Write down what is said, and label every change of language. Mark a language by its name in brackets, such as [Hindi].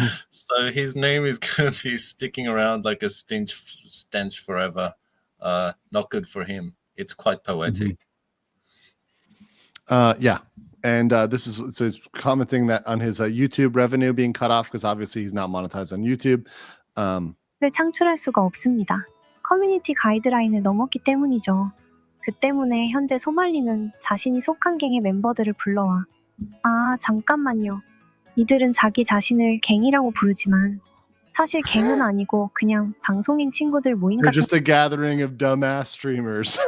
[English] So his name is going to be sticking around like a stench forever. Not good for him. It's quite poetic. Yeah. And this is, so he's commenting that on his YouTube revenue being cut off because obviously he's not monetized on YouTube. [Korean] 를 창출할 수가 없습니다. 커뮤니티 가이드라인을 넘었기 때문이죠. 그 때문에 현재 소말리는 자신이 속한 갱의 멤버들을 불러와 아 잠깐만요. 이들은 자기 자신을 갱이라고 부르지만 사실 갱은 아니고 그냥 방송인 친구들 모임 [English] They're [Korean] 같은 [English] just a gathering of dumbass streamers.